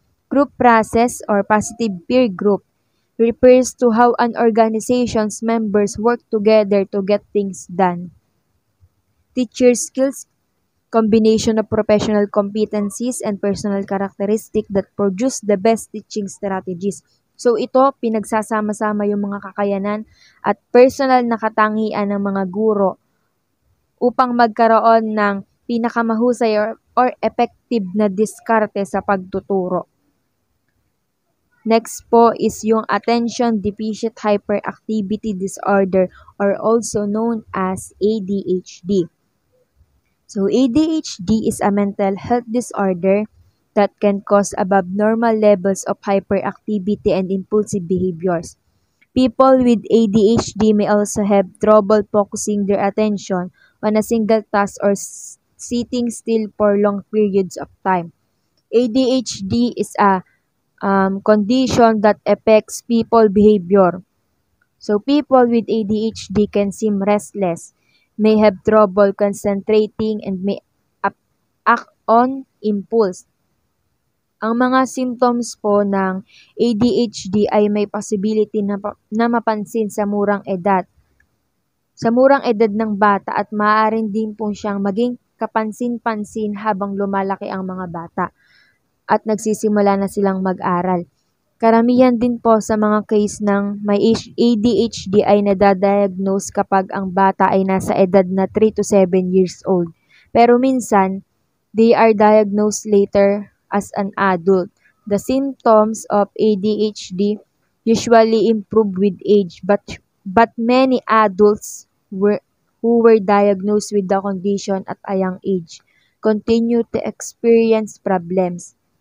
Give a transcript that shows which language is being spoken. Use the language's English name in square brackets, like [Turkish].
[English] Group process or positive peer group refers to how an organization's members work together to get things done. Teacher skills, combination of professional competencies and personal characteristics that produce the best teaching strategies. [Filipino] So ito, pinagsasama-sama yung mga kakayanan at personal na katangian ng mga guro upang magkaroon ng pinakamahusay or effective na diskarte sa pagtuturo. [English] Next po is yung Attention Deficit Hyperactivity Disorder or also known as ADHD. So ADHD is a mental health disorder that can cause above-normal levels of hyperactivity and impulsive behaviors. People with ADHD may also have trouble focusing their attention on a single task or sitting still for long periods of time. ADHD is a condition that affects people's behavior. So people with ADHD can seem restless, may have trouble concentrating, and may act on impulse. [Filipino] Ang mga symptoms po ng ADHD ay may possibility na mapansin sa murang edad. Sa murang edad ng bata at maaaring din po siyang maging kapansin-pansin habang lumalaki ang mga bata at nagsisimula na silang mag-aral. Karamihan din po sa mga case ng may ADHD ay nadadiagnose kapag ang bata ay nasa edad na [English] 3 to 7 years old. [Filipino] Pero minsan, [English] they are diagnosed later as an adult. The symptoms of ADHD usually improve with age, but many adults who were diagnosed with the condition at a young age continue to experience problems.